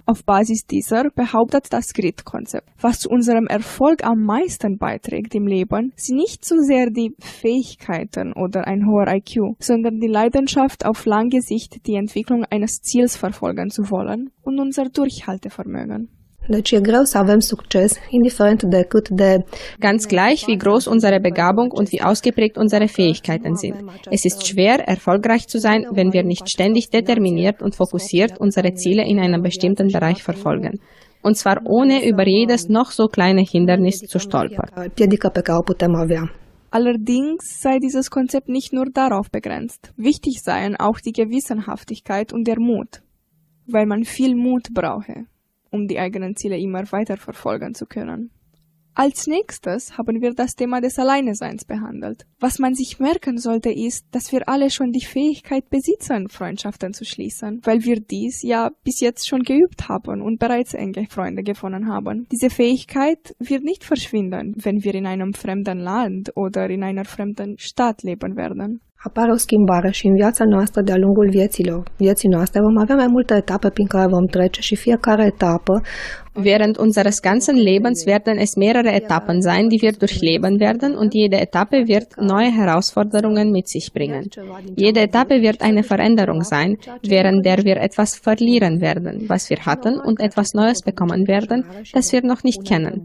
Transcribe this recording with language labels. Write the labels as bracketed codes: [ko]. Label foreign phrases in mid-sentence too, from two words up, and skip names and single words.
[de] Auf Basis dieser behauptet das Grid-Konzept, was zu unserem Erfolg am meisten beiträgt im Leben, sind nicht so sehr die Fähigkeiten oder ein hoher IQ, sondern die Leidenschaft, auf lange Sicht die Entwicklung eines Ziels verfolgen zu wollen und unser Durchhaltevermögen. [ro] Deci e greu să avem succes, indiferent de cât de... [de] Ganz gleich, wie groß unsere Begabung und wie ausgeprägt unsere Fähigkeiten sind. Es ist schwer, erfolgreich zu sein, wenn wir nicht ständig determiniert und fokussiert unsere Ziele in einem bestimmten Bereich verfolgen. Und zwar ohne über jedes noch so kleine Hindernis zu stolpern. [ro] Piedică pe care o putem avea. [de] Allerdings sei dieses Konzept nicht nur darauf begrenzt. Wichtig seien auch die Gewissenhaftigkeit und der Mut, weil man viel Mut brauche, um die eigenen Ziele immer weiter verfolgen zu können. Als nächstes haben wir das Thema des Alleineseins behandelt. Was man sich merken sollte ist, dass wir alle schon die Fähigkeit besitzen, Freundschaften zu schließen, weil wir dies ja bis jetzt schon geübt haben und bereits enge Freunde gewonnen haben. Diese Fähigkeit wird nicht verschwinden, wenn wir in einem fremden Land oder in einer fremden Stadt leben werden. [ro] Apare o schimbare și în viața noastră de-a lungul vieții noastre vom avea mai multe etape prin care vom trece și fiecare etapă. [de] Während unseres ganzen Lebens werden es mehrere Etappen sein, die wir durchleben werden, und jede Etappe wird neue Herausforderungen mit sich bringen. Jede Etappe wird eine Veränderung sein, während der wir etwas verlieren werden, was wir hatten, und etwas Neues bekommen werden, das wir noch nicht kennen.